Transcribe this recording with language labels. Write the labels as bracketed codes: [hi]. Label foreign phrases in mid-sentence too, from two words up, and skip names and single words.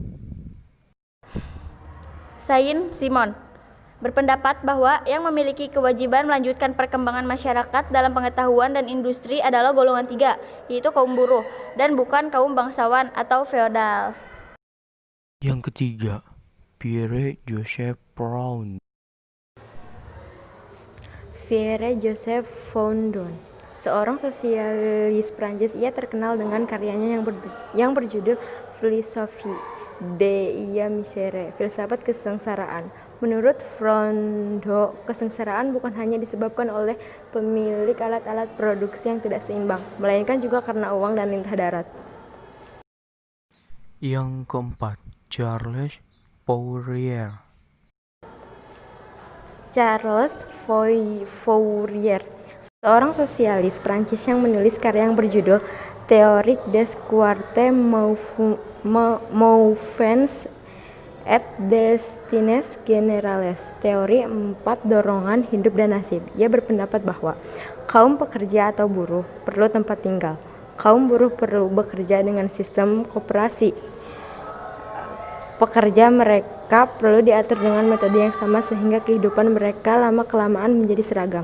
[id] Saint-Simon berpendapat bahwa yang memiliki kewajiban melanjutkan perkembangan masyarakat dalam pengetahuan dan industri adalah golongan tiga, yaitu kaum buruh, dan bukan kaum bangsawan atau feodal. Yang ketiga, Pierre-Joseph Proudhon. Pierre-Joseph Proudhon, seorang sosialis Prancis. Ia terkenal dengan karyanya yang berjudul Philosophie de la misère, filsafat kesengsaraan. Menurut Proudhon, kesengsaraan bukan hanya disebabkan oleh pemilik alat-alat produksi yang tidak seimbang, melainkan juga karena uang dan lintah darat. Yang keempat, Charles Fourier. Charles Fourier, seorang sosialis Prancis yang menulis karya yang berjudul Théorie des quatre mouvements et destines générales, teori 4 dorongan hidup dan nasib. Ia berpendapat bahwa kaum pekerja atau buruh perlu tempat tinggal. Kaum buruh perlu bekerja dengan sistem koperasi. Pekerja mereka perlu diatur dengan metode yang sama sehingga kehidupan mereka lama-kelamaan menjadi seragam.